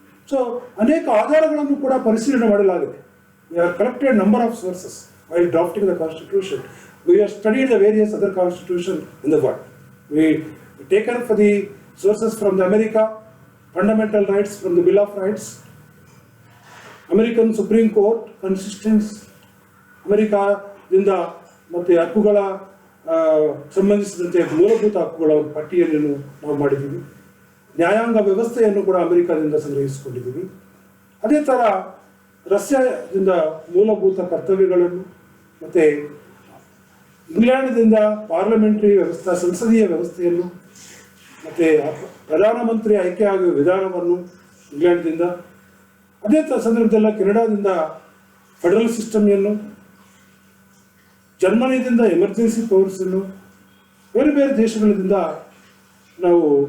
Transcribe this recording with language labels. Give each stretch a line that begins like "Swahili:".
Kannada: So ಅನೇಕ ಆಧಾರಗಳನ್ನು ಕೂಡ ಪರಿಶೀಲನೆ ಮಾಡಲಾಗಿದೆ.
English: We have collected number of sources while drafting the Constitution. We have studied the various other constitutions in the world. We taken for the sources from the America, fundamental rights from the Bill of Rights, American Supreme Court constitutions,
Kannada: ಅಮೆರಿಕಾದಿಂದ ಮತ್ತು ಹಕ್ಕುಗಳ ಸಂಬಂಧಿಸಿದಂತೆ ಮೂಲಭೂತ ಹಕ್ಕುಗಳ ಪಟ್ಟಿಯನ್ನು ನಾವು ಮಾಡಿದ್ದೀವಿ. ನ್ಯಾಯಾಂಗ ವ್ಯವಸ್ಥೆಯನ್ನು ಕೂಡ ಅಮೆರಿಕಾದಿಂದ ಸಂಗ್ರಹಿಸಿಕೊಂಡಿದ್ದೀವಿ. ಅದೇ ಥರ ರಷ್ಯಾದಿಂದ ಮೂಲಭೂತ ಕರ್ತವ್ಯಗಳನ್ನು ಮತ್ತು ಇಂಗ್ಲೆಂಡ್ದಿಂದ ಪಾರ್ಲಿಮೆಂಟರಿ ವ್ಯವಸ್ಥೆ, ಸಂಸದೀಯ ವ್ಯವಸ್ಥೆಯನ್ನು ಮತ್ತು ಪ್ರಧಾನಮಂತ್ರಿ ಆಯ್ಕೆ ಆಗುವ ವಿಧಾನವನ್ನು ಇಂಗ್ಲೆಂಡ್ದಿಂದ, ಅದೇ ಸಂದರ್ಭದಲ್ಲ ಕೆನಡಾದಿಂದ ಫೆಡರಲ್ ಸಿಸ್ಟಮ್ಯನ್ನು, ಜರ್ಮನಿಯಿಂದ ಎಮರ್ಜೆನ್ಸಿ ಪವರ್ಸನ್ನು, ಬೇರೆ ಬೇರೆ ದೇಶಗಳಿಂದ ನಾವು